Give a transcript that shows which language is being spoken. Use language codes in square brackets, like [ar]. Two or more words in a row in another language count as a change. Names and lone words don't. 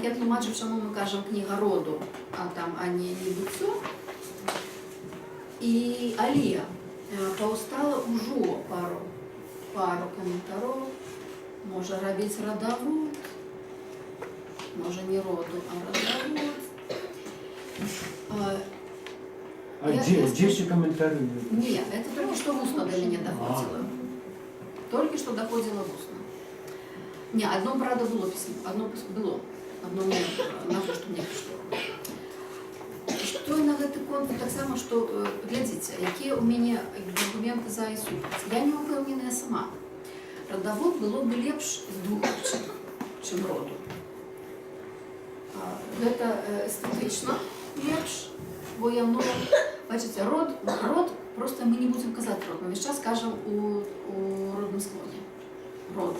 [be] Я тлумачу, чаму мы кажам кніга роду, а не быццё. І але паўстала ўжо пару каментароў, можа рабіць радавод, можа не роду, а радавод. [ru] Где все комментарии? Нет, это только что в устно до меня доходило. Только что доходило в устно. Не, одно, правда, было письмо, одно было, одно мне, на то, что мне пришло. [be] Что на гэты конт, [ru] так само, что, глядите, какие у меня аргументы за и супраць. [be] Я не упэўненая сама. Радавод было бы лепш з двух прычын, чым роду. Гэта эстэтычна лепш, бо яно, бачыце, род, просто [ru] мы не будем [be] казаць род, мы весь час кажам у родным склоне, роду.